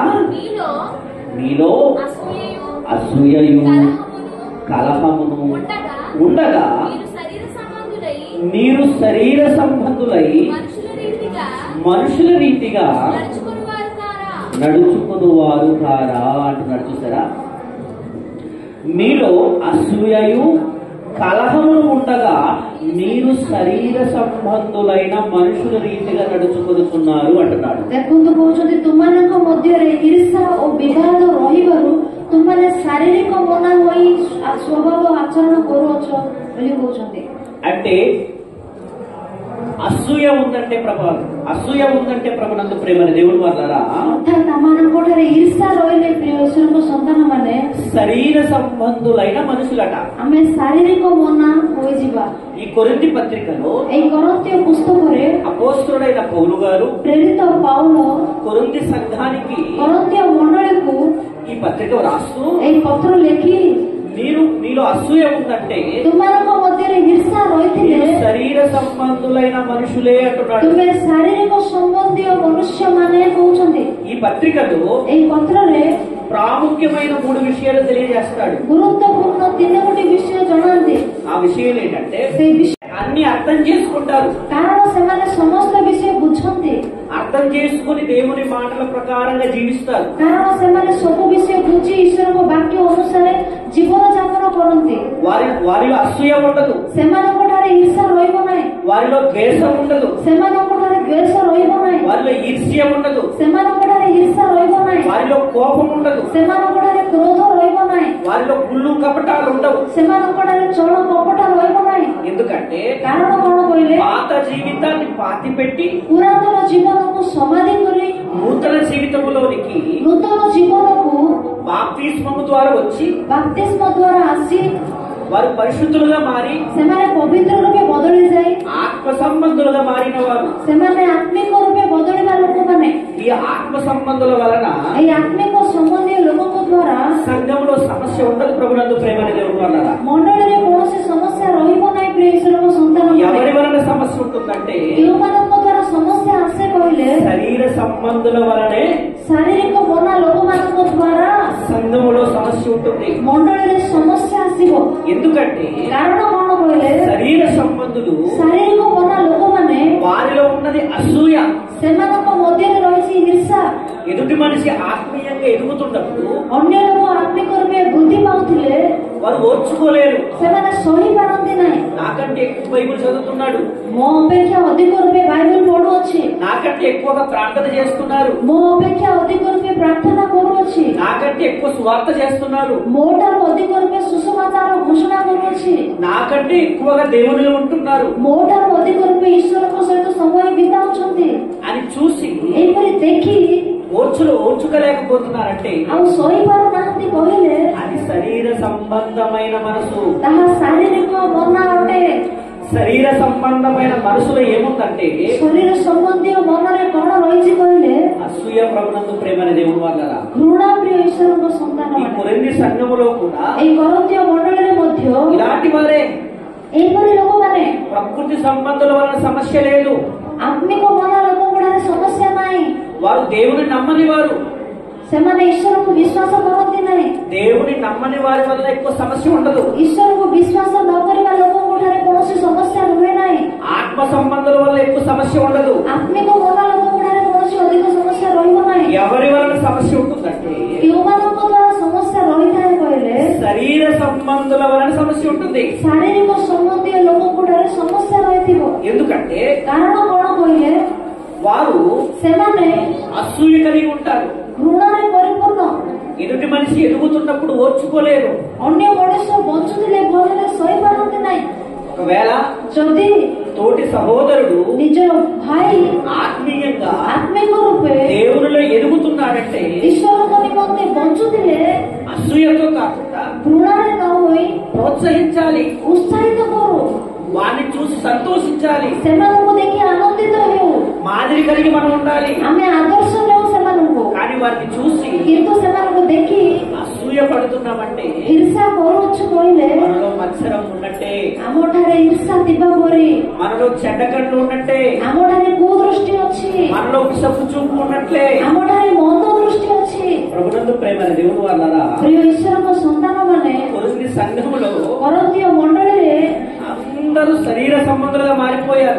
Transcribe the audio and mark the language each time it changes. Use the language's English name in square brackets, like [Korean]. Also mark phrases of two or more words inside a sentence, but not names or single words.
[Telugu] మీలో అసూయయు కలహమును ఉండగా మీరు శరీర సంబంధులై మనుషుల రీతిగా నడుచుకునేవారు కారా అంటున్నాడు. చూసారా, మీలో అసూయయు కలహమును ఉండగా మీరు శరీర సంబంధులైన మనుషుల రీతిగా నడుచుకొనుతున్నారు అంటున్నాడు. [Odia] ଦେଖନ୍ତୁ କହୁଛନ୍ତି ତୁମମାନଙ୍କ ମଧ୍ୟରେ ଈର୍ଷା ଓ ବିବାଦ ରହିବାରୁ ତୁମମାନେ ଶାରୀରିକ ମନା ହୋଇ ସ୍ୱଭାବ ଆଚରଣ କରୁଅଛ ବୋଲି କହୁଛନ୍ତି. [Telugu] అంటే అసూయ ఉందంటే ప్రభునందు ప్రేమని దేవుడు వల్లరా [Odia] ଅର୍ଥାତ୍ ଆମମାନଙ୍କଠାରେ ଈର୍ଷା ରହିଲେ ପ୍ରିୟ ଈଶ୍ୱରଙ୍କ ସନ୍ତାନମାନେ [Telugu] శరీర సంబంధులైన మనుషులట. [Odia] ଆମେ ଶାରୀରିକ ମନା ହୋଇଯିବା. [Telugu] ఈ కొరింథీ పత్రికలో [Odia] ଏହି କରନ୍ତୀୟ పుస్తକରେ [Telugu] అపోస్తలుడైన పౌలు గారు [Odia] ପ୍ରେରିତ ପାଉଲ [Telugu] కొరింథీ సంఘానికి [Odia] କରନ୍ତୀୟ ମଣ୍ଡଳୀକୁ [Telugu] ఈ పత్రిక రాస్తూ [Odia] ଏହି పତ୍ର ଲେଖି [Telugu] మీలో అసూయ ఉందంటే [Odia] ତୁମମାନଙ୍କ ମଧ୍ୟରେ ଈର୍ଷା ରହିଥିଲେ [Telugu] శరీర సంబంధులైన మనుషులే అంటున్నాడు. [Odia] ତୁମେ ଶାରୀରିକ ସମ୍ବନ୍ଧୀୟ ମନୁଷ୍ୟମାନେ କହୁଛନ୍ତି. [Telugu] ఈ పత్రికలో [Odia] ଏହି ପତ୍ରରେ [Telugu] ప్రాముఖ్యమైన 3 విషయాలు తెలియజేస్తాడు. [Odia] ଗୁରୁତ୍ୱପୂର୍ଣ୍ଣ 3 ବିଷୟ ଜଣାନ୍ତି. [Telugu] ఆ విషయాలు ఏంటంటే [Odia] ସେଇ ବିଷୟ [Telugu] అన్ని అర్థం చేసుకుంటారు. [Odia] କାରଣ ସେମାନେ ସମସ୍ତ ବିଷୟ ବୁଝନ୍ତି. [Telugu] అర్థం చేసుకుని దేవుని మాటల ప్రకారంగా జీవిస్తారు. [Odia] କାରଣ ସେମାନେ ସବୁ ବିଷୟ ବୁଝି ଈଶ୍ୱରଙ୍କ ବାକ୍ୟ ଅନୁସାରେ ଜୀବନ ଯାପନ କରନ୍ତି. [Telugu] వారిలో అసూయ ఉండదు. [Odia] ସେମାନଙ୍କଠାରେ ଈର୍ଷା ରହିବ ନାହିଁ. [Telugu] వారిలో ద్వేషం ఉండదు. [Odia] ସେମାନଙ୍କଠାରେ ଦ୍ୱେଷ ରହିବ ନାହିଁ. [Telugu] వారిలో ఈర్ష్య ఉండదు. [Odia] ସେମାନଙ୍କଠାରେ ଈର୍ଷା ରହିବ ନାହିଁ. [Telugu] వారిలో కోపం ఉండదు. [Odia] ସେମାନଙ୍କଠାରେ କ୍ରୋଧ ରହିବ ନାହିଁ. [Telugu] వారిలో కుళ్ళు కపటాలు ఉండవు. [Odia] ସେମାନଙ୍କଠାରେ ଚଳ କପଟ ରହିବ ନାହିଁ. [Telugu] ఎందుకంటే [Odia] କାରଣ କଣ କହିଲେ [Telugu] పాత జీవితాన్ని పాతి పెట్టి [Odia] ପୁରାତନ ଜୀବନକୁ ସମାଧି କରି [Telugu] నూతన జీవితములోనికి [Odia] ନୂତନ ଜୀବନକୁ [Telugu] బాప్తిస్మము ద్వారా వచ్చి [Odia] ବାପ୍ତିସ୍ମ ଦ୍ୱାରା ଆସି [Telugu] వారు పరిశుద్ధులుగా మారి [Odia] ସେମାନେ ପବିତ୍ର ରୂପେ ବଦଳି ଯାଇ [Telugu] ఆత్మ సంబంధులుగా మారిన వారు. [Odia] ସେମାନେ ଆତ୍ମିକ ରୂପେ ବଦଳିବା ଲୋକମାନେ [Telugu] ఈ ఆత్మ సంబంధుల వలన [Odia] ଏହି ଆତ୍ମିକ ସମ୍ବନ୍ଧୀୟ ଲୋକଙ୍କ ଦ୍ୱାରା [Telugu] సంఘంలో సమస్య ఉండదు. ప్రభునందు ప్రేమని దేవుడు వలన [Odia] ମଣ୍ଡଳୀରେ କୌଣସି ସମସ୍ୟା ରହିବ ନାହିଁ. ପ୍ରିୟ ଈଶ୍ୱରଙ୍କ ସନ୍ତାନ [Telugu] ఎవరి వలన సమస్య ఉంటుందంటే [Odia] କେଉଁମାନଙ୍କ ଦ୍ୱାରା ସମସ୍ୟା ଆସେ କହିଲେ [Telugu] శరీర సంబంధుల వలనే [Odia] ଶାରୀରିକ ମନା ଲୋକମାନଙ୍କ ଦ୍ୱାରା [Telugu] సంఘములో సమస్య ఉంటుంది. [Odia] ମଣ୍ଡଳୀରେ ସମସ୍ୟା ଆସିବ. [Telugu] ఎందుకంటే [Odia] କାରଣ କଣ କହିଲେ [Telugu] శరీర సంబంధులు [Odia] ଶାରୀରିକ ମନା ଲୋକମାନେ [Telugu] వారిలో ఉన్నది అసూయ. [Odia] ସେମାନଙ୍କ ମଧ୍ୟରେ ରହିଛି ହିର୍ଷା। [Telugu] ఎదుటి మనిషి ఆత్మీయంగా ఎదుగుతున్నప్పుడు [Odia] ଅନ୍ୟ ଲୋକ ଆତ୍ମିକ ରୂପେ ବୃଦ୍ଧି ପାଉଥିଲେ [Telugu] వారు ఓర్చుకోలేరు. [Odia] ସେମାନେ ସହି ପାରନ୍ତି ନାହିଁ। [Telugu] నాకంటే ఎక్కువ బైబిల్ చదువుతున్నాడు, [Odia] ମୋ ଅପେକ୍ଷା ଅଧିକ ରୂପେ ବାଇବେଲ ପଢୁଅଛି, [Telugu] నాకంటే ఎక్కువగా ప్రార్థన చేస్తున్నారు, [Odia] ମୋ ଅପେକ୍ଷା ଅଧିକ ରୂପେ ପ୍ରାର୍ଥନା କରୁଅଛି, [Telugu] నాకంటే ఎక్కువ సువార్త చేస్తున్నారు, [Odia] ମୋ ଠାରୁ ଅଧିକ ରୂପେ ସୁସମାଚାର ଘୋଷଣା କରୁଅଛି, [Telugu] నాకంటే ఎక్కువగా దేవునిలో ఉంటున్నారు [Odia] ମୋ ଠାରୁ ଅଧିକ ରୂପେ ଈଶ୍ୱରଙ୍କ ସହିତ ସମୟ ବିତାଉଛନ୍ତି [Telugu] అని చూసి [Odia] ଏହିପରି ଦେଖି [Telugu] ఓర్చుకోలేకపోతున్నారంటే [Odia] ଆଉ ସହି ପାରୁନାହାନ୍ତି କହିଲେ [Telugu] అది శరీర సంబంధమైన మనసు. [Odia] ତାହା ଶାରୀରିକ ମନ ଅଟେ। [Telugu] శరీర సంబంధమైన మనసులో ఏముందంటే [Odia] ଶରୀର ସମ୍ବନ୍ଧୀୟ ମନରେ କଣ ରହିଛି କହିଲେ [Telugu] అసూయ, ప్రభునందు ప్రేమని దేవుడు వాళ్ళ [Odia] ଘୃଣା ପ୍ରିୟ ଈଶ୍ୱରଙ୍କ ସନ୍ତାନ [Telugu] ఈ కొరింథీ సంఘములో కూడా [Odia] ଏଇ କରନ୍ତୀୟ ମଣ୍ଡଳୀରେ ମଧ୍ୟ [Telugu] ఇలాంటి వారే. [Odia] ଏହିପରି ଲୋକମାନେ [Telugu] ప్రకృతి సంబంధుల వలన సమస్య లేదు, [Odia] ଆତ୍ମିକ ମନ ଲୋକଗୁଡ଼ାରେ ସମସ୍ୟା ନାହିଁ। [Telugu] వారు దేవుని నమ్మని వారు. [Odia] ସେମାନେ ଈଶ୍ୱରକୁ ବିଶ୍ୱାସ କରନ୍ତି ନାହିଁ। [Telugu] దేవుని నమ్మని వారి వల్ల ఎక్కువ సమస్య ఉండదు. [Odia] ଈଶ୍ୱରକୁ ବିଶ୍ୱାସ ନ କରିବା ଲୋକଙ୍କ ଠାରେ କୌଣସି ସମସ୍ୟା ରୁହେ ନାହିଁ। [Telugu] ఆత్మ సంబంధుల వల్ల ఎక్కువ సమస్య ఉండదు. [Odia] ଆତ୍ମିକ ମନ ଲୋକଙ୍କ ଠାରେ କୌଣସି ଅଧିକ ସମସ୍ୟା ରହିବ ନାହିଁ। [Telugu] ఎవరి వలన సమస్య ఉంటుందంటే [Odia] କେଉଁମାନଙ୍କ ଦ୍ୱାରା ସମସ୍ୟା ରହିଥାଏ କହିଲେ [Telugu] శరీర సంబంధుల వలన సమస్య ఉంటుంది. [Odia] ଶାରୀରିକ ସମ୍ବନ୍ଧୀୟ ଲୋକଙ୍କ ଠାରେ ସମସ୍ୟା ରହିଥିବ। [Telugu] ఎందుకంటే [Odia] କାରଣ କଣ କହିଲେ [Telugu] వారు [Odia] ସେମାନେ [Telugu] అసూయ కలిగి ఉంటారు. [Odia] ଘୃଣାରେ ପରିପୂର୍ଣ୍ଣ। [Telugu] ఎదుటి మనిషి ఎదుగుతున్నప్పుడు ఓర్చుకోలేరు. [Odia] ଅନ୍ୟ ମଣିଷ ବଞ୍ଚୁଥିଲେ ଭଲରେ ସହିପାରନ୍ତି ନାହିଁ। [Telugu] ఒకవేళ [Odia] ଯଦି [Telugu] తోటి సహోదరుడు [Odia] ନିଜ ଭାଇ [Telugu] ఆత్మీయంగా [Odia] ଆତ୍ମିକ ରୂପେ [Telugu] దేవునిలో ఎదుగుతున్నాడంటే [Odia] ଈଶ୍ୱରଙ୍କ ନିମନ୍ତେ ବଞ୍ଚୁଥିଲେ [Telugu] అసూయతో కాకుండా [Odia] ଘୃଣାରେ ନ ହୋଇ [Telugu] ప్రోత్సహించాలి, [Odia] ଉତ୍ସାହିତ କରୁ, [Telugu] వారిని చూసి సంతోషించాలి, [Odia] ସେମାନଙ୍କୁ ଦେଖି ଆନନ୍ଦିତ ହେଉ, [Telugu] మాదిరి కలిగి మనం ఉండాలి. [Odia] ଆମେ ଆଦର୍ଶ ନେଉ ସେମାନଙ୍କୁ। [Telugu] కానీ వారిని చూసి [Odia] କିନ୍ତୁ ସେମାନଙ୍କୁ ଦେଖି [Telugu] అసూయ పడుతున్నామంటే [Odia] ଈର୍ଷା କରୁଅଛୁ କହିଲେ [Telugu] మనలో మత్సరం ఉన్నట్టే, [Odia] ଆମଠାରେ ଈର୍ଷା ଥିବା ପରି, [Telugu] మనలో చెడ్డ కళ్ళు ఉన్నట్టే, [Odia] ଆମଠାରେ କୁଦୃଷ୍ଟି ଅଛି, [Telugu] మనలో విషపు చూపు ఉన్నట్లే. [Odia] ଆମଠାରେ ମନ୍ଦ దృష్టి ଅଛି। [Telugu] ప్రభునందు ప్రేమ దేవుడు వాళ్ళరా [Odia] ପ୍ରିୟ ଈଶ୍ୱରଙ୍କ ସନ୍ତାନମାନେ [Telugu] కొరింథీ సంఘములో [Odia] କରନ୍ତୀୟ ମଣ୍ଡଳୀରେ [Telugu] అందరూ శరీర సంబంధులుగా మారిపోయారు,